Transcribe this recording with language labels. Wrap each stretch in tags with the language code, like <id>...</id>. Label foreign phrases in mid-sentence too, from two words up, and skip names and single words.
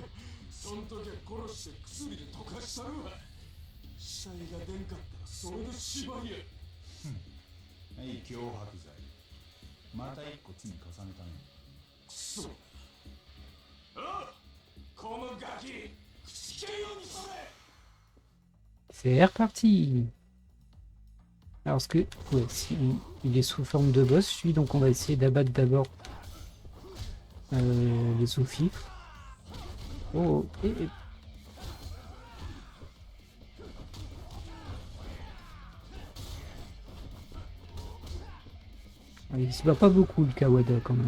<ja>そん時は殺して薬で溶かしたるわ。死体が出んかったらそれで縛りや。はい、脅迫罪。また一個罪重ねたね。くそ。あ、このガキ、口けようにそれ。</ja> <fr>C'est reparti. Alors, ce que... Ouais, si il est sous forme de boss, lui, donc on va essayer d'abattre d'abord les sous-fifres. Oh, et... Il se bat pas beaucoup, le Kawada, quand même.</fr>